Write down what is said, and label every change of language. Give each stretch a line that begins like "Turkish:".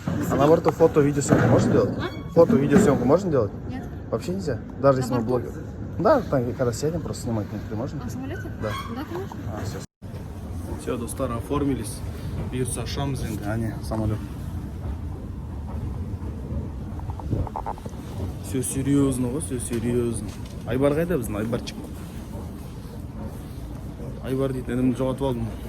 Russian: А на борту фото-видеосъемку можно делать? Фото-видеосъемку можно делать? Нет. Вообще нельзя? Даже если мы блогер? Да, там, когда сядем, просто снимать некоторые можно? А в самолете? Да. Да, конечно. Все, достар, оформились.
Kazakh: Бұйырса ашамыз енді, әне, самолет.
Russian: Все серьезно ғой, все серьезно.
Kazakh: Айбар қайда біздің, Айбарчик? Айбар дейді, інімді жоғатып алдым.